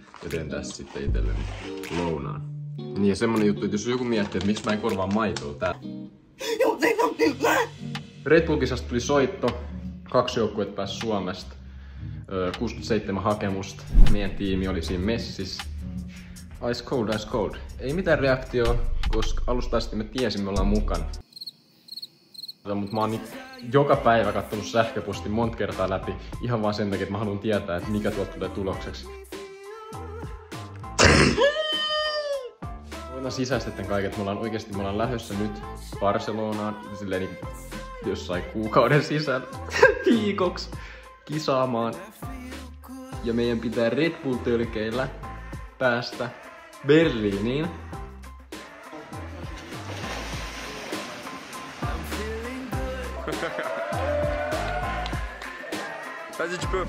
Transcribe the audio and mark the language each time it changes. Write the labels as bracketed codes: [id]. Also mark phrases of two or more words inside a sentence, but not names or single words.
[fi] Ja teen tässä sitten itselleni lounaan. Niin ja semmonen juttu, että jos joku miettii, että miksi mä en korvaa maitoa täällä. Red Bull-kisasta tuli soitto. 2 joukkuetta pääsi Suomesta. 67 hakemusta. Meidän tiimi oli siinä messissä. [en] Ice cold, ice cold. [fi] Ei mitään reaktioa, koska alusta asti me tiesin, me ollaan mukana. Mutta mä oon nyt joka päivä kattonut sähköpostin monta kertaa läpi. Ihan vaan sen takia, että mä haluan tietää, että mikä tuolta tulee tulokseksi. Voidaan sisäistä tämän kaiken, että me ollaan lähdössä nyt Barcelonaan. Silleen niin jossain kuukauden sisällä viikoksi kisaamaan. Ja meidän pitää Red Bull-tölkeillä päästä Berliiniin. [fr] Vas-y, tu peux.